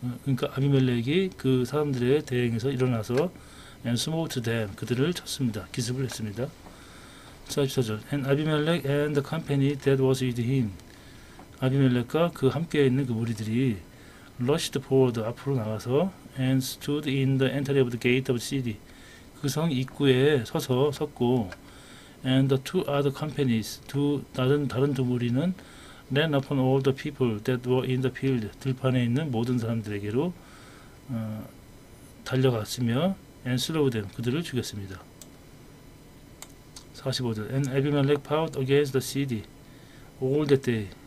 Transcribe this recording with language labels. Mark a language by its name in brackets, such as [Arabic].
[Korean] 그러니까 아비멜렉이 그 사람들에 대행해서 일어나서 [English] and smote them. [Korean] 그들을 쳤습니다. 기습을 했습니다. 44절. [English] And 아비멜렉 and the company that was with him. [Korean] 아비멜렉과 그 함께 있는 그 무리들이 [English] rushed forward. [Korean] 앞으로 나가서 [English] and stood in the entry of the gate of the city. [Korean] 그 성 입구에 섰고 [English] and the two other companies. [Korean] 다른 두 무리는 [English] ran upon all the people that were in the field. [Korean] 들판에 있는 모든 사람들에게로 달려갔으며 [English] and slew them. [Korean] 그들을 죽였습니다. 45절. [English] And Abimelech fought against the city all that day.